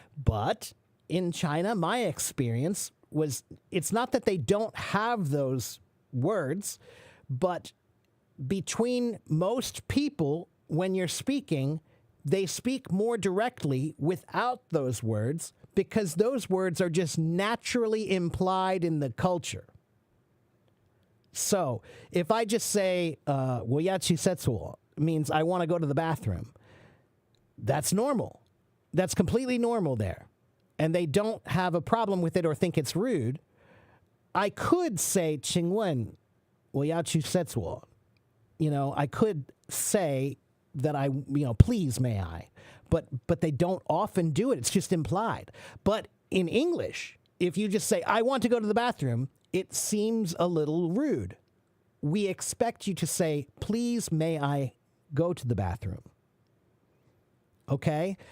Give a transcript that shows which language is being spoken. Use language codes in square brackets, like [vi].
[en] But in China, my experience was, it's not that they don't have those words, but between most people, when you're speaking, they speak more directly without those words, because those words are just naturally implied in the culture. So if I just say, [zh] 我要去厕所, [en] means I want to go to the bathroom, that's normal. That's completely normal there. And they don't have a problem with it or think it's rude. I could say, [zh] 请问我要去厕所. [en] I could say that please may I. But they don't often do it. It's just implied. But in English, if you just say, I want to go to the bathroom, it seems a little rude. We expect you to say, please, may I go to the bathroom? Okay?